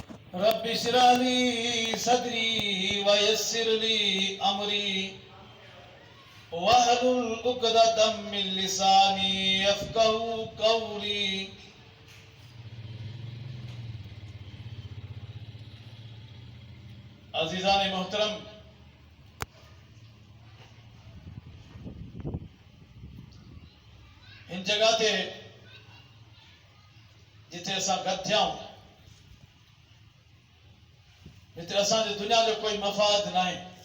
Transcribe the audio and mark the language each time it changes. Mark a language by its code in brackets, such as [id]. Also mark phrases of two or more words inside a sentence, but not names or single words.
[ar] رب اشرح لي صدري ويسر لي أمري واحلل عقدة من لساني يفقهوا قولي. [sd] अज़ीज़ान मोहतरम, इन जगह ते जिथे असां गॾु थिया आहियूं, हिते असांजे दुनिया जो कोई मफ़ाद न आहे।